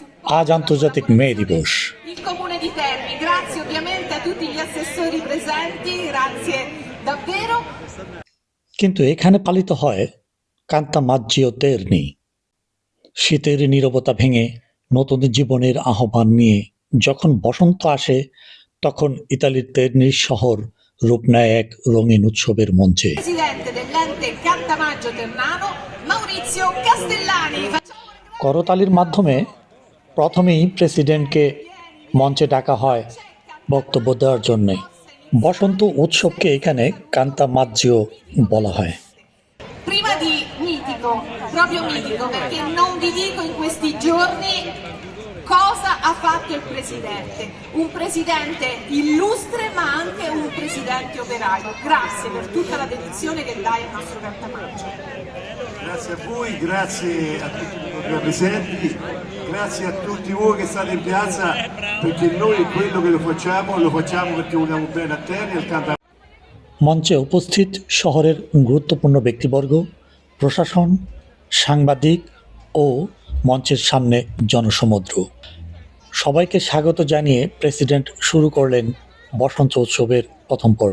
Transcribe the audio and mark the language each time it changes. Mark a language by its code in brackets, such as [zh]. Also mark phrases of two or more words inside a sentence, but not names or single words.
[bn] আজ আন্তর্জাতিক মে দিবস। [it] Il Comune di Terni, grazie ovviamente a tutti gli assessori presenti, grazie davvero. [bn] কিন্তু এখানে পালিত হয় কান্তা মাজ্জিও তেরনি। শীতের নীরবতা ভেঙে নতুন জীবনের আহ্বান নিয়ে যখন বসন্ত আসে, তখন ইতালির তেরনির শহর রূপ নেয় এক রঙিন উৎসবের মঞ্চে। [it] Presidente dell'ente Cantamaggio Ternano, Maurizio Castellani. [bn] করতালির মাধ্যমে প্রথমেই প্রেসিডেন্টকে মঞ্চে ডাকা হয় বক্তব্য দেওয়ার জন্যে। বসন্ত উৎসবকে এখানে কান্তা মাজ্জিও বলা হয়। [it] Prima di mitico, proprio mitico, perché non vi dico in questi giorni cosa ha fatto il Presidente. Un Presidente illustre ma anche un Presidente operaio. Grazie per tutta la dedizione che dai al nostro Cantamaggio. Grazie a voi, grazie a tutti i presenti, grazie a tutti voi che state in piazza, perché noi quello che lo facciamo perché vogliamo bene a Terni e al Cantamaggio. [bn] মঞ্চে উপস্থিত শহরের গুরুত্বপূর্ণ ব্যক্তিবর্গ, প্রশাসন, সাংবাদিক ও মঞ্চের সামনে জনসমুদ্র। সবাইকে স্বাগত জানিয়ে প্রেসিডেন্ট শুরু করলেন বসন্ত উৎসবের প্রথম পর্ব।